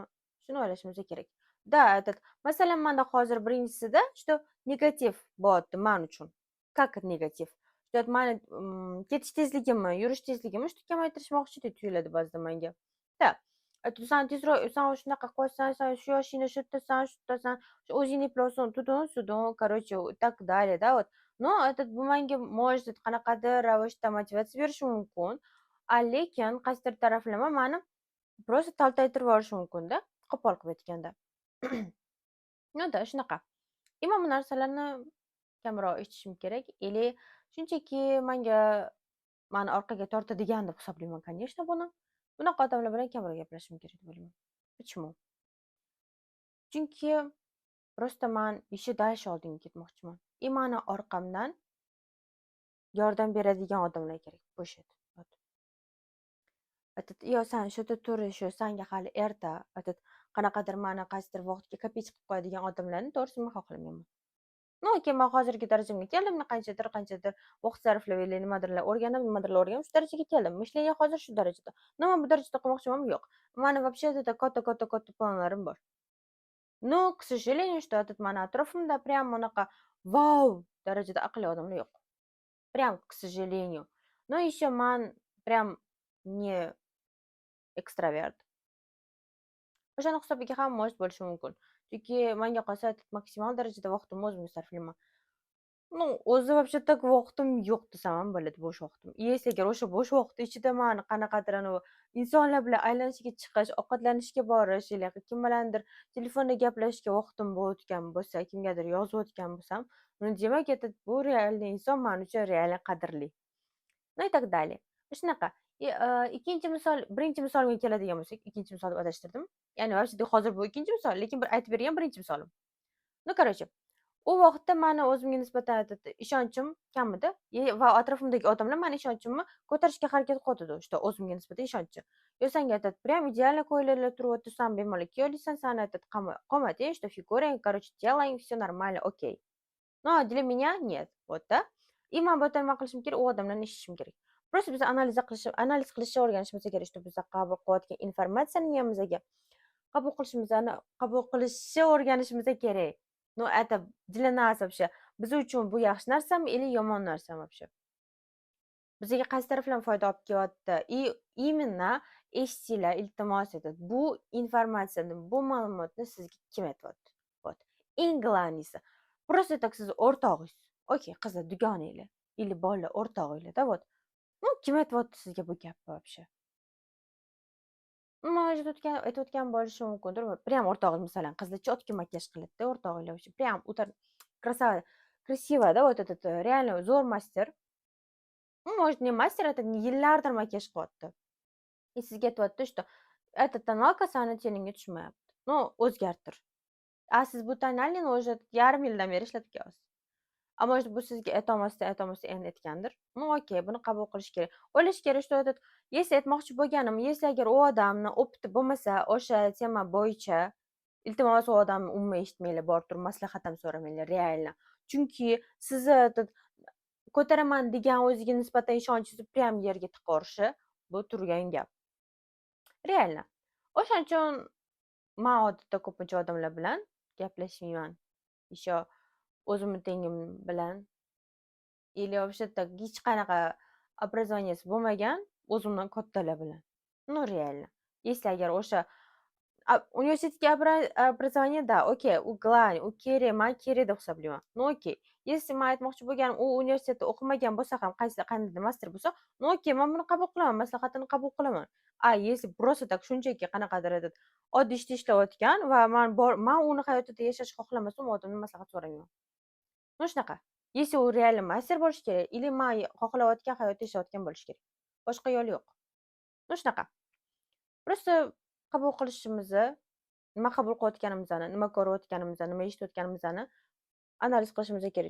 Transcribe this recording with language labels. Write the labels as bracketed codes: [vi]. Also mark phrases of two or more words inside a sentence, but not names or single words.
[uz] Shuni o'ylashimiz kerak. Да, masalan, manda hozir birinchisida что negativ bo'lyapti men uchun. [ru] Как negativ? [uz] Что mani ketish tezligimmi, yurish tezligimmi что kamaytirishmoqchidek tuyuladi ba'zida menga. Да. San tezroq, san shunaqa qilsan, san shu yoshingda shu yerdasan, shu yerdasan, o'zingni plosin, tudun, [ru] короче, так далее, да, вот. [uz] Но bu menga может qanaqadir ravishda motivatsiya berishi mumkin. Lekin qaysidir taraflama mani просто taltaytirib yuborishi mumkin-da, qo'pol qilib aytganda. [ru] Ну да, [uz] shunaqa. Men bu narsalarni kamroq eshitishim kerak, или shunchaki mani orqaga tortadigan deb hisoblayman, конечно, buni. Bunaqa odamlar bilan kamroq gaplashishim kerak deb o'ylayman. Почему? Chunki просто man [ru] еще дальше [uz] oldinga ketmoqchiman. Mani orqamdan yordam beradigan odamlar kerak. Bo'sh edi. Yo, san shu yerda tur, sanga hali erta, qanaqadir mani qaysidir vaqtga kopech qilib qo'yadigan odamlarni to'g'risi men xohlamayman. No, man hozirgi darajamga keldim, qanchadir vaqt sarflab nimadirlar o'rganib, shu darajaga keldim. Mishleniya hozir shu darajada. Men bu darajada qolmoqchimanmi? Yo'q. Mani вообще katta planlarim bor. [ru] Но, к сожалению, что [uz] mani atrofimda прям unaqa vau darajada aqlli odamlar yo'q. [ru] Прям, к сожалению. Но еще man прям не ekstravert. [uz] O'shani hisobiga ham может bo'lishi mumkin. Chunki menga qolsa maksimal darajada vaqtimni o'zimga sarflayman. Ну, o'zi [ru] вообще так [uz] vaqtim yo'q desam ham bo'ladi, bo'sh vaqtim. Если agar o'sha bo'sh vaqt ichida man qanaqadir insonlar bilan aylanishga chiqish, ovqatlanishga borish, yoki kim bilandir telefonda gaplashishga vaqtim bo'layotgan bo'lsa, kimgadir yozayotgan bo'lsam, demak, bu realniy inson men uchun real qadrli. [ru] Ну и так далее. [uz] Shunaqa. Ikkinchi misol, birinchi misolga keladigan bo'lsak, ikkinchi misol deb adashtirdim. Ya'ni вообще hozir bu ikkinchi misol, lekin bir aytib bergan birinchi misolim. [ru] Ну, короче, [uz] u vaqtda mani o'zimga nisbatan ishonchim kam edi va atrofimdagi odamlar mani ishonchimni ko'tarishga harakat qiladi, что o'zimga nisbatan ishonchi. Yo, senga [ru] прям идеально [uz] ko'ylaklar turyapti, san bemalol kiyolmaysan, san qomating, [ru] что фигурang, короче, телang, все нормально, окей. Но для меня нет. Вот, да? [uz] И men bu yerda nima qilishim kerak? U odamlarni eshitishim kerak. Просто biz analiz qilishni o'rganishimiz kerak, что biz qabul qilayotgan informatsiyani miyamizga qabul qilishni o'rganishimiz kerak. [ru] Ну, это для нас вообще. [uz] Biz uchun bu yaxshi narsami или yomon narsami вообще? Bizga qaysi tarafdan foyda olib kelyapti? [ru] И именно [uz] eshitinglar, iltimos etib, bu informatsiyani, bu ma'lumotni sizga kim aytyapti? Вот. Eng главныйsi. [ru] Просто так [uz] siz o'rtog'ingiz. Okey, qizlar dugonanglar, или bolalar o'rtog'inglarda, [ru] вот. Ну, [uz] kim aytyapti sizga bu gapni вообще? Может, aytayotgan bo'lishi mumkindir. Прям o'rtog'ingiz, masalan, qizlar четкий makiyaj qiladida, o'rtog'inglar [ru] вообще прям красава, красиво, да, вот этот реально [uz] zo'r master. [ru] Может, не мастер, это [uz] yillardir makiyaj qilyapti. И sizga aytyapti, [ru] что эта [uz] tonalka sani teningga tushmayapti. Ну, o'zgartir. A siz bu tonalini уже yarim yildan beri ishlatib kelyapsiz. A может, bu sizga aytolmasdan endi aytgandir. Ну, okey, buni qabul qilish kerak. O'ylash kerak, [ru] что этот если [uz] aytmoqchi bo'lganim, если agar u odamni opiti bo'lmasa, o'sha tema bo'yicha, iltimos u odamni umuman eshitmanglar, borib turib maslahat ham so'ramanglar, реально. Chunki sizni ko'taraman degan o'ziga nisbatan ishonchingizni прям yerga tiqorishi, bu turgan gap. [ru] Реально. [uz] O'shaning uchun men odatda ko'pincha odamlar bilan gaplashmayman. Еще o'zimni tengim bilan [ru] или вообще так [uz] hech qanaqa образованиесі bo'lmagan o'zimdan kattalar bilan. [ru] Ну, реально. Если [uz] agar o'sha universitetga [ru] образование, да, [uz] okey, u главный, u kerak, men kerak deb hisoblayman. [ru] Ну, okey. [uz] Если men aytmoqchi bo'lganim, u universitetda o'qimagan bo'lsa ham, qandaydir master bo'lsa, ну, okey, men buni qabul qilaman, maslahatini qabul qilaman. [ru] Если просто так [uz] shunchaki qanaqadir oddiy ishda ishlayotgan va men uni hayotida yashashni xohlamasam, u odamdan maslahat so'ramayman. Ну, shunaqa. Если u реально master bo'lishi kerak, или men xohlayotgan hayotda yashayotgan bo'lishi kerak. Boshqa yo'li yo'q. Ну, shunaqa. Просто qabul qilishimizni, nima qabul qilayotganimizni, nima ko'rayotganimizni, nima eshitayotganimizni analiz qilishimiz kerak.